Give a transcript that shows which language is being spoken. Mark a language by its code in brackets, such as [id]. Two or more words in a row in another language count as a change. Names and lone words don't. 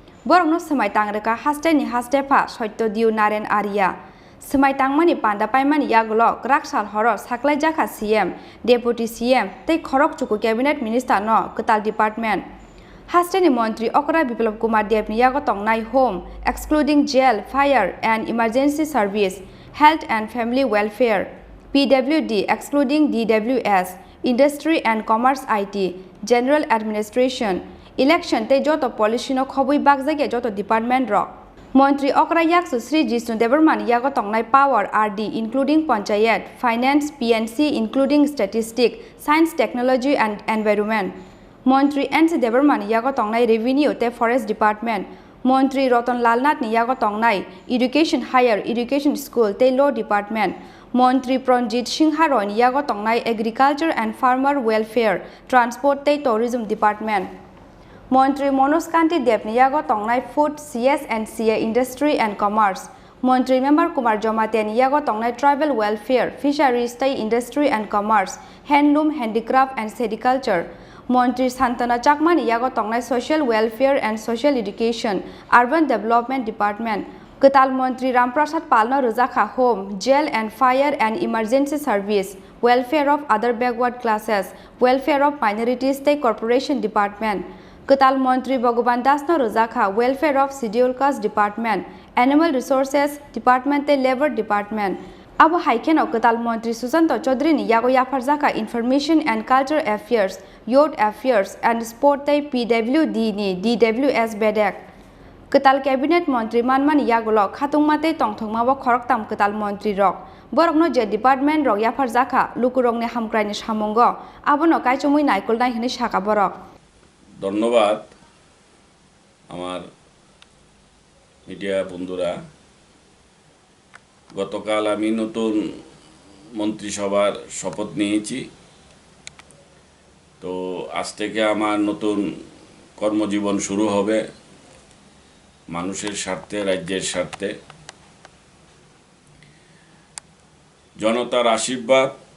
[trp] borokno semai tangreka haste ni hastepa Sotyo Diu Naren Arya semai tangmani panda paimani yagulo raksal horo saklai jaka CM Deputy CM tei Khorok Chuku [en] Cabinet Minister [trp] no Ketal Department haste ni Montri Okra Biplop Kumar Dev ni yago tongnai [en] home excluding jail fire and emergency service health and family welfare PWD excluding DWS industry and commerce IT general administration election [trp] tei joto policy no khobui bagjage joto department rok Montri Okra yaksu Sri Jishnu Debarman yago tongnai [en] power RD including panchayat finance PNC including statistics science technology and environment [trp] Montri NC Debarman yago tongnai revenue te [en] forest department [trp] Montri Rotan Lalnath ni yago tongnai [en] education higher education school [trp] te [en] law department [trp] Montri Pranjit Singha Roy ni yago tongnai [en] agriculture and farmer welfare transport [trp] te [en] tourism department [trp] Montri Manoj Kanti Dev ni yago tongnai [en] food CS and CA industry and commerce [trp] Montri Member Kumar Jomate ni yago tongnai [en] tribal welfare fisheries [trp] te [en] industry and commerce handloom handicraft and sericulture [trp] Montri Santana Chakma ni yago tongnai [en] social welfare and social education urban development department [trp] Ketal Montri Ramprasad Palna Ruzakha [en] home jail and fire and emergency service welfare of other backward classes welfare of minorities te corporation department [trp] Ketal Montri Bhagavan Das no Ruzakha [en] welfare of scheduled caste department animal resources department [trp] te [en] labor department [trp] Abo Haiken of Ketal Montri Susanto Chaudhary ni yago yafarzaka [en] information and culture affairs youth affairs and sport [trp] te PWD ni DWS bedek Ketal cabinet montri manman yagulo khatungmate tongthongma bo khorok tam Ketal montri rok borokno je department rok yafarzaka lukurong ne hamkraini samongo abono kaichamui naikol nai hini saka borok [bn] ধন্যবাদ আমার মিডিয়া বন্ধুরা গতকাল আমি নতুন মন্ত্রিসভার শপথ নিয়েছি তো আজ থেকে আমার নতুন কর্মজীবন শুরু হবে মানুষের স্বার্থে রাজ্যের স্বার্থে জনতার আশীর্বাদ